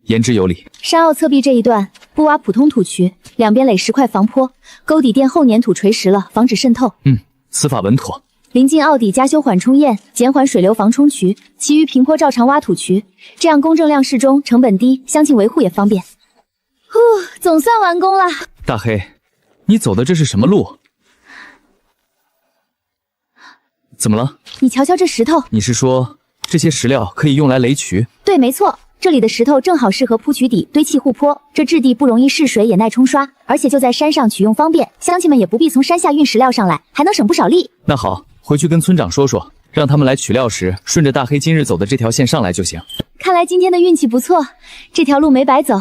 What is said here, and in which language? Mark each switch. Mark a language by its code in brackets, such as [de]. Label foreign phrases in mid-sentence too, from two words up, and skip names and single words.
[zh] 言之有理。山坳側壁這一段不挖普通土渠，兩邊壘石塊防坡，溝底墊厚粘土垂實了，防止滲透。此法穩妥。臨近坳底加修緩衝堰，減緩水流防衝渠，其餘平坡照常挖土渠，這樣公正量適中，成本低，鄉親維護也方便。總算完工了。大黑，你走的這是什麼路？怎么了？你瞧瞧這石頭。你是說這些石料可以用來垒渠？对，沒錯，這裡的石頭正好適合鋪渠底堆砌護坡，這質地不容易滲水，也耐沖刷，而且就在山上取用方便，鄉親們也不必從山下運石料上來，還能省不少力。那好，回去跟村長說說，讓他們來取料時順着大黑今日走的這條線上來就行。看來今天的運氣不錯，這條路沒白走。